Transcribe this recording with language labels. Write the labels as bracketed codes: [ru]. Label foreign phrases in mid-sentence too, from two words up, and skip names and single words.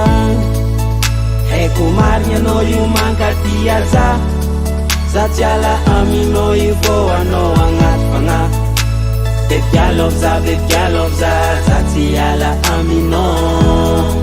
[mg] Eko marigny anao io mankatia za, sady ala aminao io fô anao agnaty fagnahy. [en] Baby I love [mg] za, za tsy ala aminao.